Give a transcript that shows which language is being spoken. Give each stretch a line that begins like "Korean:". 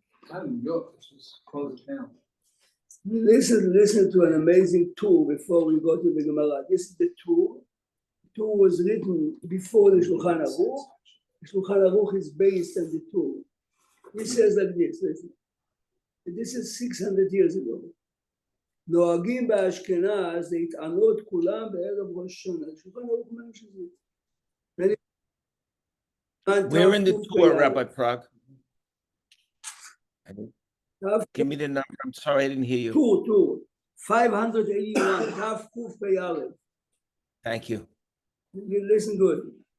English: Not in New York, it's just close it down. Listen to an amazing tour before we go to the Gemara. This is the tour. The tour was written before the Shulchan Aruch. The Shulchan Aruch is based on the tour. He says like this, listen. This is 600 years ago.
Hebrew: נוהגים באשכנז להתענות כולם בערב ראש השנה. שולחן ערוך אומר שזה.
English: We're in the tour, Rabbi Prague. Give me the number. I'm sorry, I didn't hear you. Tour. 581, Tav Kuf B'Yalev. Thank you. You listen good.